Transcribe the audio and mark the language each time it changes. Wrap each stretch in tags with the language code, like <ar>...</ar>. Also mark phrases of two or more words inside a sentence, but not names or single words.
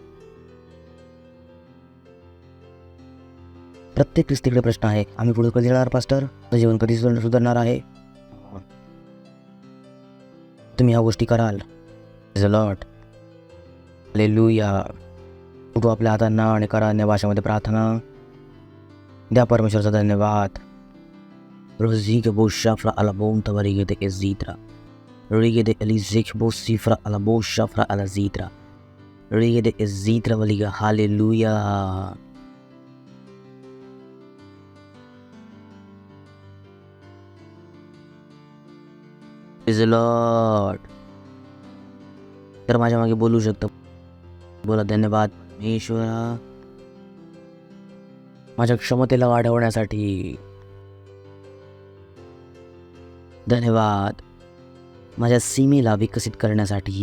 <mr>प्रत्येक ख्रिस्तीकडे प्रश्न आहे, आम्ही पुढे कधी जाणार पास्टर, जीवन कधी सुधारणार आहे. तुम्ही ह्या गोष्टी कराल. लॉर्ड. हालेलुया. उठू आपल्या हातांना आणि करा अन्य भाषेमध्ये प्रार्थना. द्या परमेश्वरचा धन्यवाद. Rosige bo shafra ala bonta varigede e zitra. Rigede elizek bo sifra ala bo shafra ala zitra. Rigede e zitra valiga.</mr> <en>Hallelujah. Praise the Lord.</en> <mr>तर माझ्या मागे बोलू शकता. बोला, धन्यवाद परमेश्वरा माझ्या क्षमतेला वाढवण्यासाठी. धन्यवाद माझ्या सीमेला विकसित करण्यासाठी.</mr>